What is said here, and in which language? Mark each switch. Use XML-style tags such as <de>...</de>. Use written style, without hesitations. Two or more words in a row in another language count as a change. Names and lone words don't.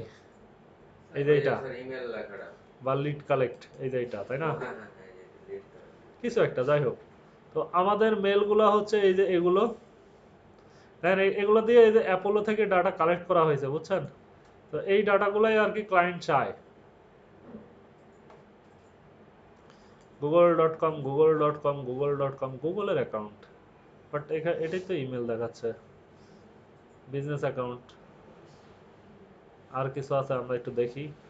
<bn>এই যে এটা বা</bn> <en>lead collect,</en> <bn>এই যে এটা, তাই না? কিছু একটা, যাই হোক। তো আমাদের মেলগুলো হচ্ছে এই যে এগুলো, দেখেন এগুলো দিয়ে এই যে অ্যাপোলো থেকে</bn> <en>data collect</en> <bn>করা হয়েছে, বুঝছেন? তো এই ডাটাগুলোই আর কি ক্লায়েন্ট চায়। google.com google.com google.com গুগলের অ্যাকাউন্ট, বাট এটাই তো ইমেল দেখাচ্ছে,</bn> <en>business account.</en> <bn>আর কিছু আছে, আমরা একটু দেখি।</bn>